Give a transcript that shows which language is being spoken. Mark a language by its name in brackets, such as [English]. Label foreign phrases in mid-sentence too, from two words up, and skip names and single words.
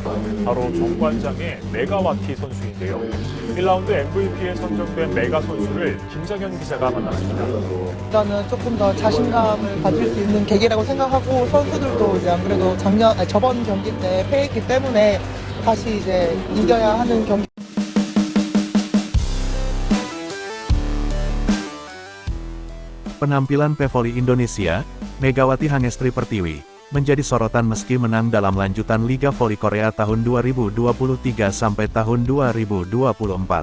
[Korean] 바로 정관장의 메가와티 선수인데요. 1라운드 MVP에 선정된 메가 선수를 김정현 기자가 만났습니다. 일단은 조금 더 자신감을 가질 수 있는 계기라고 생각하고, 선수들도 이제 안 그래도 저번 경기 때 패했기 때문에 다시 이제 이겨야 ha는 경기. [Indonesian] Penampilan pevoli Indonesia, Megawati Hangestri Pertiwi, menjadi sorotan meski menang dalam lanjutan Liga Voli Korea tahun 2023 sampai tahun 2024.